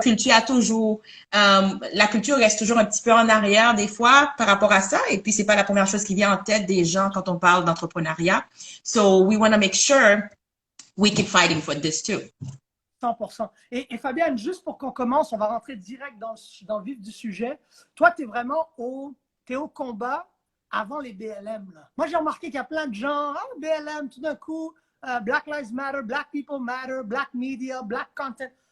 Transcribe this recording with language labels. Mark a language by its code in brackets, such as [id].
[fr] culture a toujours, la culture reste toujours un petit peu en arrière des fois par rapport à ça. Et puis, c'est pas la première chose qui vient en tête des gens quand on parle d'entrepreneuriat. [en] So, we want to make sure we keep fighting for this too. 100%. [fr] Et Fabienne, juste pour qu'on commence, on va rentrer direct dans le vif du sujet. Toi, tu es vraiment t'es au combat avant les BLM. Là. Moi, j'ai remarqué qu'il y a plein de gens, ah, BLM, tout d'un coup, Black Lives Matter, Black People Matter, Black Media, Black Content.